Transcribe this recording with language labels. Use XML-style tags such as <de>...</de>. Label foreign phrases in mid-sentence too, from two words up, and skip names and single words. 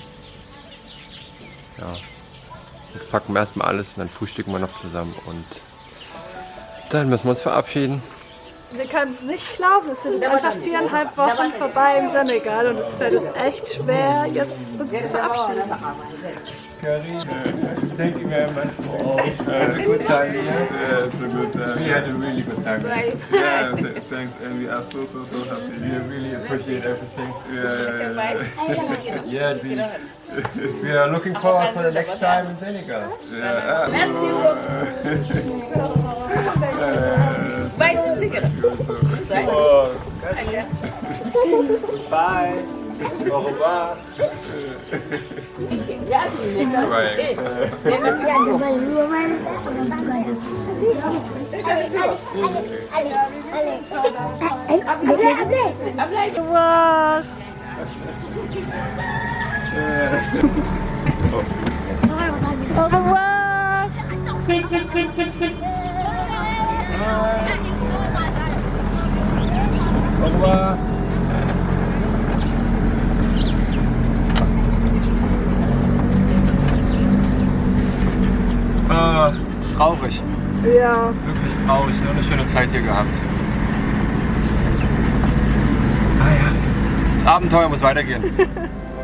<de>Ja. Jetzt packen wir erstmal alles und dann frühstücken wir noch zusammen und dann müssen wir uns verabschieden. Wir können es nicht glauben, es sind einfach 4,5 Wochen vorbei im Senegal und es fällt uns echt schwer, jetzt uns zu verabschieden.</de> <en>Thank you very much for a good time here. Yeah, it's a good time. We had a really good time. Yeah, thanks, and we are so happy. We really appreciate everything. Yeah. Yeah, we are looking forward for the next time in Senegal. Bye.</en> <fr>Au revoir. Wow. Au revoir. Au revoir.</fr> <de>Traurig. Ja. Wirklich traurig. So eine schöne Zeit hier gehabt. Das Abenteuer muss weitergehen.</de>